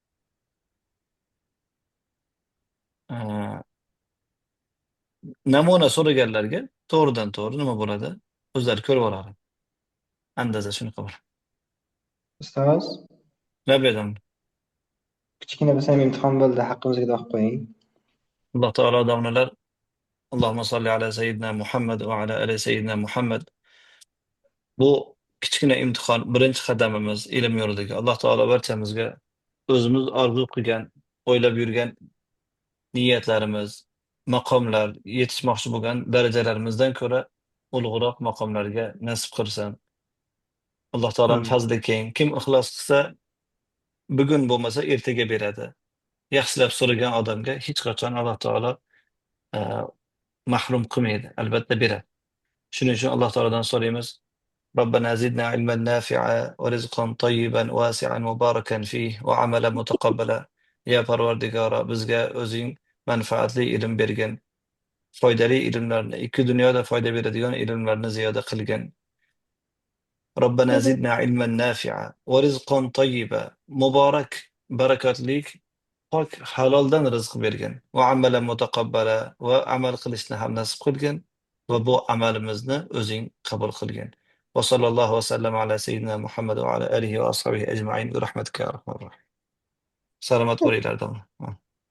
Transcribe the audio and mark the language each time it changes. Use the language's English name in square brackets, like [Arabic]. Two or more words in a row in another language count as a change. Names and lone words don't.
[Uzbek] Namuna so'raganlarga to'g'ridan-to'g'ri nima bo'ladi? O'zlari ko'rib oladi. Andaza shunaqa bo'ladi. Ustoz, Labbedim. kichkina bo'lsa ham imtihon bo'ldi, haqqimizga duo qilib qo'ying. Alloh taolo domlalar [Arabic] اللهم صل على سيدنا محمد وعلى آل سيدنا محمد. [Uzbek] Bu kichkina imtihon birinchi qadamimiz ilm yo'lidagi. Alloh taolo barchamizga o'zimiz orzu qilgan, o'ylab yurgan niyatlarimiz, maqomlar, yetishmoqchi bo'lgan darajalarimizdan ko'ra ulug'roq maqomlarga nasib qilsin. Alloh taoloning fazli keng. Kim ixlos qilsa, bugun bo'lmasa ertaga beradi. Yaxshilab so'ragan odamga hech qachon Alloh taolo mahrum qilmaydi, albatta beradi. Shuning uchun Alloh taolodan so'raymiz: [Arabic] ربنا زدنا علما نافعا ورزقا طيبا واسعا مباركا فيه وعملا متقبلا. [Uzbek] Ya Parvardigoro, bizga o'zing manfaatli ilm bergin. Foydali ilmlarni, ikki dunyoda foyda beradigan ilmlarni ziyoda qilgin. [Arabic] ربنا زدنا علما نافعا ورزقا طيبا. [Uzbek] Muborak, barakatlik, pok haloldan rizq bergin. [Arabic] وعملا متقبلا, [Uzbek] va amal qilishni ham nasib qilgin va bu amalimizni o'zing qabul qilgin. [Arabic] وصلى الله وسلم على سيدنا محمد وعلى آله وأصحابه أجمعين برحمتك يا أرحم الراحمين. [Uzbek] Salomat bo'linglar domla.